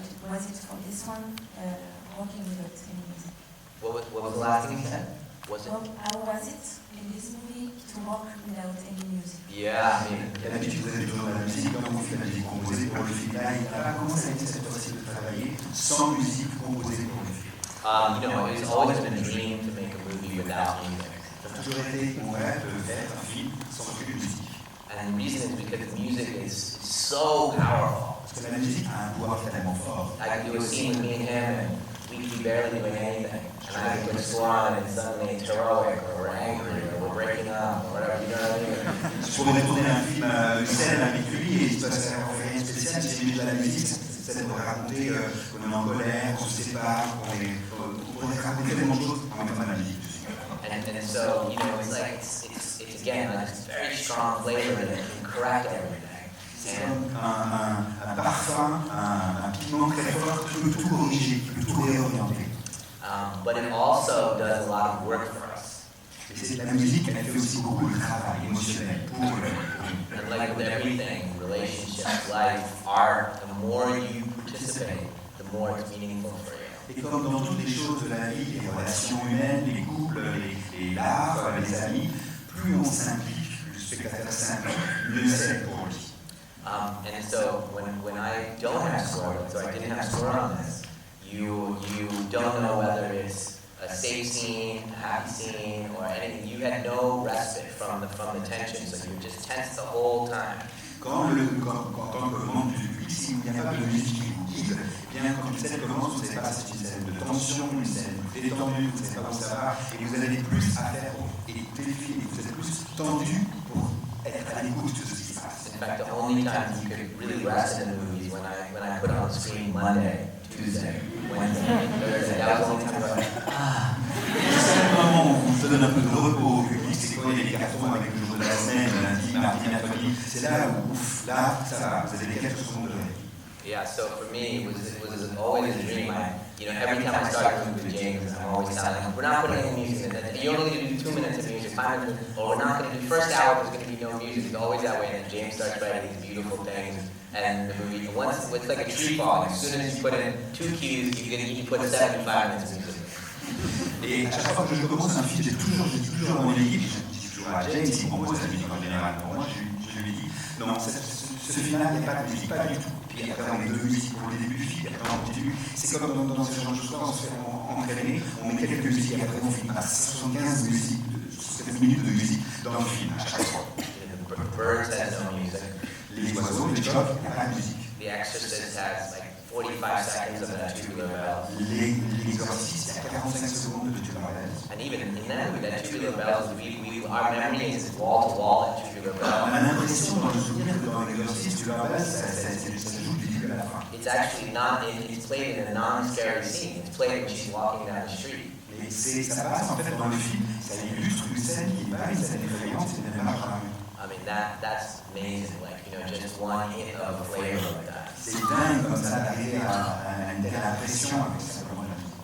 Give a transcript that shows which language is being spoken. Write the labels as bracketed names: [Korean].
[English] was it for this one, working without any music? What was the last thing you said? Was it? How was it in this movie to work without any music? Yeah, I mean, [French] D'habitude, vous avez besoin de la musique quand vous faites la musique composée pour le film. Là, il n'a pas commencé à cette fois-ci de travailler sans musique composée pour le film. [English] you know, it's always been a dream to make a movie without music. [French] Ça a toujours été mon rêve de faire un film sans aucune musique. [English] And the reason is because the music is so powerful. [French] Parce que la musique a un pouvoir tellement fort. [English] I could do a scene with me and him, and we'd be barely doing anything. And I could put a score on, and suddenly it's heroic, or we're angry, or we're breaking up, or whatever, you know what I mean? [French] Je pourrais tourner un film, une scène avec lui et il se passerait rien de spécial. Si j'ai mis de la musique, cette scène pourrait raconter qu'on est en colère, qu'on se sépare, qu'on pourrait raconter tellement de choses en mettant de la musique. [English] And so, you know, it's like, it's again, like this very strong flavor that can correct everything. [French] C'est comme un parfum, un piment très fort qui peut tout corriger, qui peut tout réorienter. [English] But it also does a lot of work for us. [French] Et la musique, elle fait aussi beaucoup de travail émotionnel pour nous. [English] And like with everything, relationships, life, art, the more you participate, the more it's meaningful for you. [French] Et comme dans toutes les choses de la vie, les relations humaines, les couples, l'art, les amis, plus on s'implique, le spectateur s'implique, mieux c'est pour lui. [English] And so when I don't have score, so I didn't have score on this, you don't know whether it's a safe scene, a happy scene, or anything. You had no respite from the tension, so you were just tense the whole time. [French] Quand en tant que membre du public, s'il n'y a pas de musique qui vous guide, eh bien quand une scène commence, vous ne savez pas si c'est une scène de tension, une scène détendue, vous ne savez pas où ça va, et vous avez plus à faire pour écouter le film, et vous êtes plus tendu pour être à l'écoute de ce qui se passe. [English] In fact, the only time you could really rest in the movie is when I put on the screen Monday, Tuesday, Wednesday, Thursday. That was the only time I was like, ah. [French] Le seul moment où on se donne un peu de repos au public, c'est quand il y a des cartons avec le jour de la semaine, lundi, mardi, mercredi. C'est là où, ouf, là, ça va, vous avez les quelques secondes de répit. [English] Yeah, so for me, it was always a dream. Every time I start a movie with James, I'm always telling him, we're not putting any music in it. You're only going to do 2 minutes of music, 5 minutes, or we're not going to do, first hour, there's going to be no music. It's always that way, and then James starts writing these beautiful things, and the movie, once, it's like a tree falling. As soon as you put in 2 cues, you put 75 minutes of music. [French] Et à chaque fois que je commence un film, j'ai toujours dans mon équipe, je dis toujours à James, il compose la musique en général. Pour moi, je lui dis, non, ce film-là, il n'y a pas de musique, pas du tout. Puis après, on met 2 musiques pour le début du film, après on continue. C'est comme dans ce genre de choses, on se fait entraîner, on met quelques musiques et après on finit par 75 musiques, 7 minutes de musique dans le film, à chaque fois. [English] Birds has no music. [French] Les oiseaux, les chocs, il n'y a pas de musique. [English] The Exorcist has like 45 seconds of that tubular bell. [French] L'exorciste, il y a 45 secondes de tubular bells. [English] And even in that movie, that tubular bells, our memory is wall to wall at tubular bell. [French] On a l'impression dans le souvenir que dans l'exorciste, tubular bells, ça joue du début à la fin. [English] It's actually not, it's played in a non-scary scene. It's played when she's walking down the street. [French] Et ça passe en fait dans le film, ça illustre une scène qui n'est pas une scène effrayante, c'est une marche dans la rue. [English] I mean, that's amazing, like, you know, just one hit of flavor like that. [French] C'est dingue comme ça d'arriver à une telle impression avec simplement la musique.